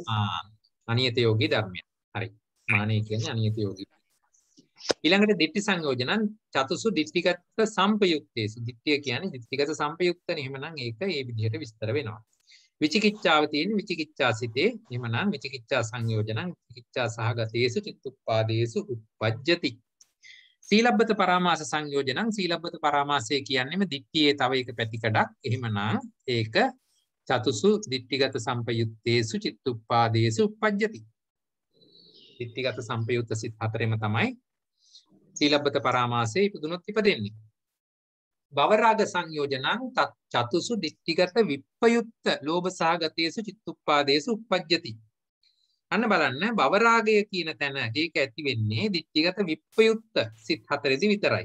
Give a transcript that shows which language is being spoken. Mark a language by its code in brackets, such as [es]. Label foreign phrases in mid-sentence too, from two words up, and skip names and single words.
[si] අනියත යෝගී ධර්මය. හරි. මානෙ කියන්නේ අනියත යෝගී. [pi] ඊළඟට දිට්ඨි සංයෝජනං චතුසු දිට්ඨිගත සම්පයුක්තේසු. [si] දිට්ඨිය කියන්නේ දිට්ඨිගත සම්පයුක්තනේ. එහෙමනම් ඒක ඒ විදිහට විස්තර වෙනවා. විචිකිච්ඡාව තියෙන විචිකිච්ඡා සිතේ. [pi] එහෙමනම් විචිකිච්ඡා සංයෝජනං විචිකිච්ඡා සහගතේසු චිත්තුප්පාදේසු උප්පජ්ජති. සීලබ්බත පරාමාස සංයෝජනං [si] සීලබ්බත පරාමාසය කියන්නේම දිට්ඨියේ තව එක පැතිකඩක්. එහෙමනම් ඒක [pi] චතුසු දිට්ඨිගත සම්පයුත්තේසු චිත්තුප්පාදේසු uppajjati. [si] දිට්ඨිගත සම්පයුත්ත සිත් හතරෙම තමයි සීලබ්බත පරාමාසයේ ඉපදුනොත් ඉපදෙන්නේ. [pi] භවරාග සංයෝජනං චතුසු දිට්ඨිගත විප්පයුත්ත ලෝභ සහගතේසු චිත්තුප්පාදේසු uppajjati. [si] අන්න බලන්න භවරාගය කියන තැන ඒක ඇති වෙන්නේ දිට්ඨිගත විප්පයුත්ත සිත් හතරෙදි විතරයි.